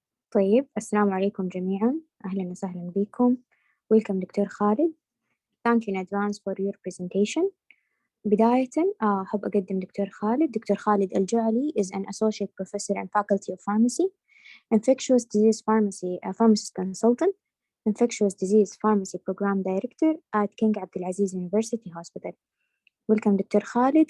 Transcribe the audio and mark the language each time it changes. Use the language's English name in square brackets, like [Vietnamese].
[Arabic] طيب السلام عليكم جميعا، أهلا وسهلا بكم. [English] Welcome دكتور خالد. Thank you in advance for your presentation. [Arabic] بداية أحب أقدم دكتور خالد. [English] Doctor Khalid الجعلي is an associate professor and faculty of pharmacy, infectious disease pharmacy, a pharmacist consultant, infectious disease pharmacy program director at King Abdulaziz University Hospital. Welcome doctor Khalid.